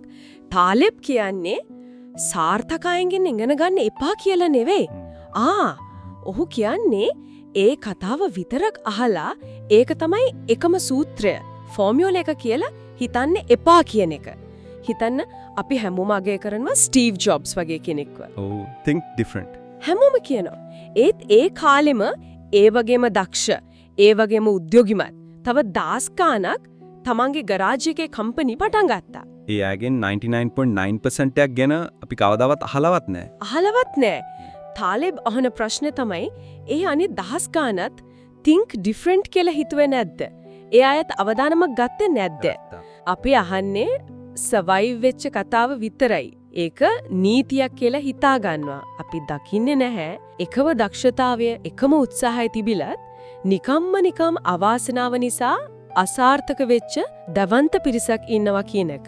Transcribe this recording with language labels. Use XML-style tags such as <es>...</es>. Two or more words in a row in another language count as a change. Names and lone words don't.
<si>තාලෙබ් කියන්නේ සාර්ථකයන්ගෙන් ඉගෙන ගන්න එපා කියලා නෙවෙයි. ඔහු කියන්නේ ඒ කතාව විතරක් අහලා ඒක තමයි එකම සූත්‍රය, ෆෝමියුලා එක කියලා හිතන්න එපා කියන එක. හිතන්න අපි හැමෝම අගය කරනවා ස්ටීව් ජොබ්ස් වගේ කෙනෙක්ව.</si> <en>Oh, think different.</en> <si>හැමෝම කියනවා. ඒත් ඒ කාලෙම ඒ වගේම දක්ෂ, ඒ වගේම උද්‍යෝගිමත් තව දාස් ගාණක් තමන්ගේ ගරාජ් එකේ කම්පැනි පටන් ගත්තා. ඒ අයගෙන් 99.9% එකක් ගැන අපි කවදාවත් අහලවත් නැහැ. අහලවත් නෑ. තාලෙබ් අහන ප්‍රශ්නේ තමයි ඒ අනේ දහස් ගාණත්</si> <en>think different</en> <si>කියලා හිතුවේ නැද්ද? ඒ අයත් අවදානමක් ගත්තේ නැද්ද? අපි අහන්නේ survive වෙච්ච කතාව විතරයි. ඒක නීතියක් කියලා හිතා ගන්නවා. අපි දකින්නේ නැහැ එකම දක්ෂතාවය එකම උත්සාහය තිබිලත් නිකම් අවාසනාව නිසා අසාර්ථක වෙච්ච දවන්ත පිරිසක් ඉන්නවා කියන එක.</si>